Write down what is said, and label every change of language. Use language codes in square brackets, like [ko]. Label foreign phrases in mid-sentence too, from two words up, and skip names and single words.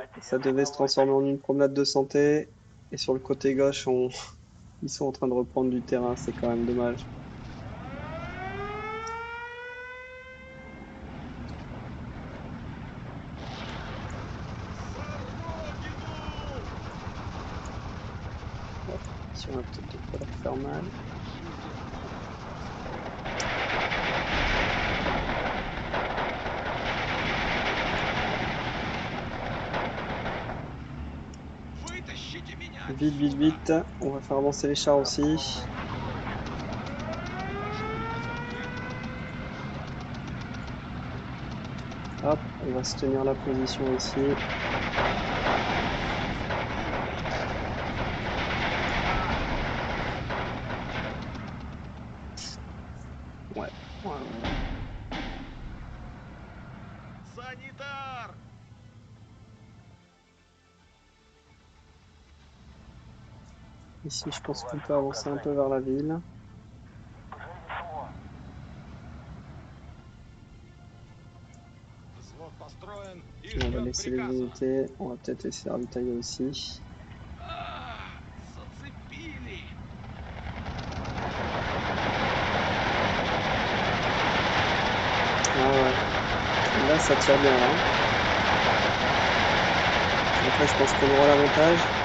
[fr] Ça devait se transformer en une promenade de santé. Et sur le côté gauche, ils sont en train de reprendre du terrain. C'est quand même dommage. Hop. Si on va peut-être de quoi leur faire mal. [ru] Вытащите меня [fr] Vite, vite, [ru] отсюда! [fr] vite. On va faire avancer les chars aussi. [ru] Ваши приказания. [fr] Hop, on va se tenir la position ici. Ouais, ouais, ouais. [ru] Санитар! [fr] Ici, je pense qu'on peut avancer un peu vers la ville. [ru] Взвод построен и [fr] On va [ru] ждет [fr] laisser les [ru] приказа. [fr] unités. On va peut-être essayer de ravitailler aussi. [ru] Зацепили! [fr] Ah ouais. Là, ça tire bien, là. Après, je pense qu'on aura l'avantage.